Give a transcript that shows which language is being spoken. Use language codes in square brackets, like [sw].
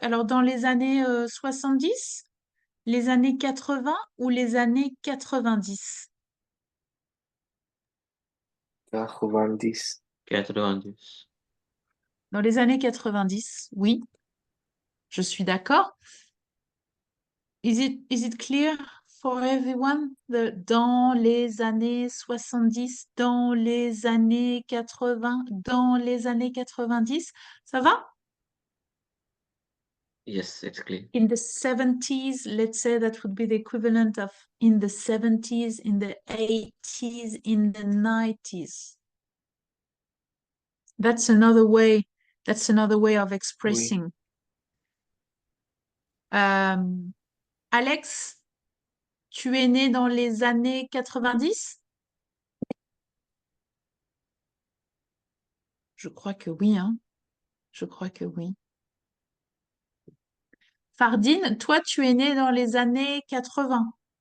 [fr] Alors, dans les années 70, les années 80 ou les années 90? 90. 90. Dans les années 90, oui, je suis d'accord. [en] Is it clear for everyone? [fr] Dans les années 70, dans les années 80, dans les années 90, ça va? [en] Yes, it's clear. In the 70s, let's say that would be the equivalent of in the 70s, in the 80s, in the 90s. That's another way of expressing. [fr] Alex, tu es né dans les années 90? Je crois que oui, hein. Je crois que oui. Fardine, toi, tu es né dans les années 80.